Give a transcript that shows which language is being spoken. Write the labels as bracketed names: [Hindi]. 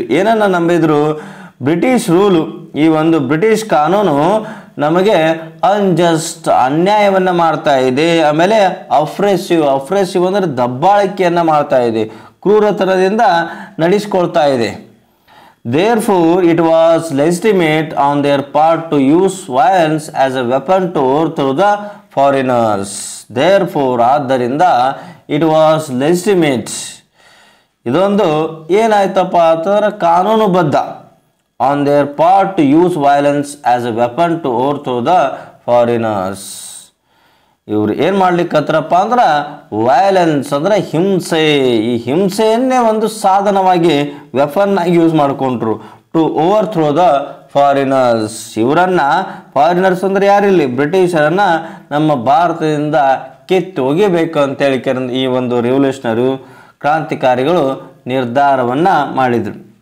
[Kannada] ಏನನ್ನ ನಂಬಿದ್ರು? British rule, ಈ ಒಂದು ಬ್ರಿಟಿಷ್ ಕಾನೂನು ನಮಗೆ ಅನ್ಜಸ್ಟ್, ಅನ್ಯಾಯವನ್ನು ಮಾಡ್ತಾ ಇದೆ. ಆಮೇಲೆ ಅಪ್ರೆಸಿವ್, ಅಪ್ರೆಸಿವ್ ಅಂದರೆ ದಬ್ಬಾಳಿಕೆಯನ್ನು ಮಾಡ್ತಾ ಇದೆ, ಕ್ರೂರತನದಿಂದ ನಡೆಸ್ಕೊಳ್ತಾ ಇದೆ. [English] Therefore, it was legitimate on their part to use violence as a weapon to overthrow the foreigners. Therefore, ಆದ್ದರಿಂದ it was legitimate. [Kannada] ಇದೊಂದು ಏನಾಯ್ತಪ್ಪ ಅಂತಂದ್ರೆ ಕಾನೂನುಬದ್ಧ. [English] On their part to use violence as a weapon to overthrow the foreigners. [Kannada] ಇವರು ಏನು ಮಾಡ್ಲಿಕ್ಕತ್ರಪ್ಪ ಅಂದ್ರೆ violence ಅಂದರೆ ಹಿಂಸೆ, ಈ ಹಿಂಸೆಯನ್ನೇ ಒಂದು ಸಾಧನವಾಗಿ ವೆಪನ್ ಆಗಿ ಯೂಸ್ ಮಾಡಿಕೊಂಡ್ರು. [English] To overthrow the foreigners. [Kannada] ಇವರನ್ನು, ಫಾರಿನರ್ಸ್ ಅಂದರೆ ಯಾರಿಲ್ಲಿ? ಬ್ರಿಟಿಷರನ್ನು ನಮ್ಮ ಭಾರತದಿಂದ ಕಿತ್ತು ಒಗಿಬೇಕು ಅಂತೇಳಿ ಈ ಒಂದು ರೆವಲ್ಯೂಷನರಿ ಕ್ರಾಂತಿಕಾರಿಗಳು ನಿರ್ಧಾರವನ್ನು ಮಾಡಿದರು.